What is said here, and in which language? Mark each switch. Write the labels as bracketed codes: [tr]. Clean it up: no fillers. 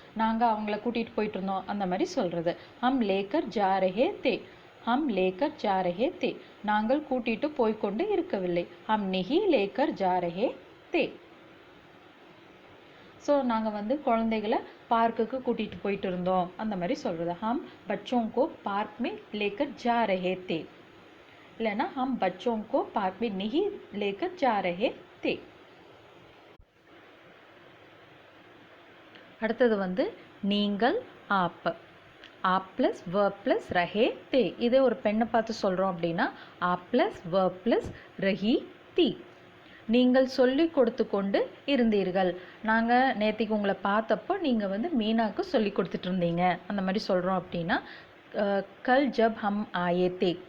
[ta] நாங்கள் அவங்கள கூட்டிட்டு போயிட்டு இருந்தோம் அந்த மாதிரி சொல்றது. [hi] ஹம் லேக்கர் ஜா ரஹே தே, ஹம் லேக்கர் ஜா ரஹே தே. [ta] நாங்கள் கூட்டிட்டு போய்கொண்டு இருக்கவில்லை. [hi] ஹம் நெஹி லேக்கர் ஜா ரஹே தே. [ta] ஸோ நாங்கள் வந்து குழந்தைகளை பார்க்குக்கு கூட்டிகிட்டு போயிட்டு இருந்தோம் அந்த மாதிரி சொல்கிறது. [hi] ஹம் பச்சோं को पार्क में लेकर जा रहे थे, இல்லைன்னா हम बच्चों को पार्क में नहीं लेकर जा रहे थे. [ta] அடுத்தது வந்து நீங்கள், app, app plus verb plus ரஹே தே. இதே ஒரு பெண்ணை பார்த்து சொல்கிறோம் அப்படின்னா ஆப் ப்ளஸ் verb ப்ளஸ் ரஹி தி. நீங்கள் சொல்லி கொடுத்து கொண்டு இருந்தீர்கள். நாங்கள் நேற்றுக்கு உங்களை பார்த்தப்போ நீங்கள் வந்து மீனாவுக்கு சொல்லி கொடுத்துட்டு இருந்தீங்க அந்த மாதிரி சொல்கிறோம் அப்படின்னா [hi] கல் ஜப் ஹம் ஆயே தே.